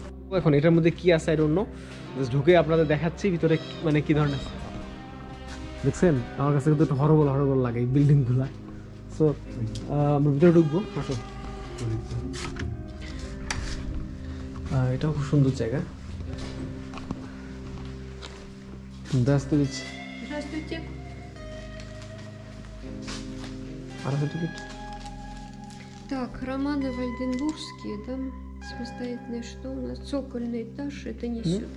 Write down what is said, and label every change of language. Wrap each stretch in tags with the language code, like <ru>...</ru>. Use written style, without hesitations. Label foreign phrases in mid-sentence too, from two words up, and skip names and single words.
<bn>এখন এটার মধ্যে কি আছে</bn> <en>I don't know,</en> <bn>জাস্ট ঢুকে আপনাদের দেখাচ্ছি ভিতরে মানে কি ধরনের। দেখছেন আমার কাছে কিন্তু একটু</bn> <en>horrible horrible</en> <bn>লাগে এই বিল্ডিংগুলো। সো আমরা ভিতরে ঢুকবো, আসো। এটাও খুব সুন্দর জায়গা।</bn> <ru>Здравствуйте. Здравствуйте.</ru> <bn>টিকিট।</bn> <ru>Так, романы вальденбургские, да? Самостоятельные, что у нас? Цокольный этаж, это не сюда.</ru>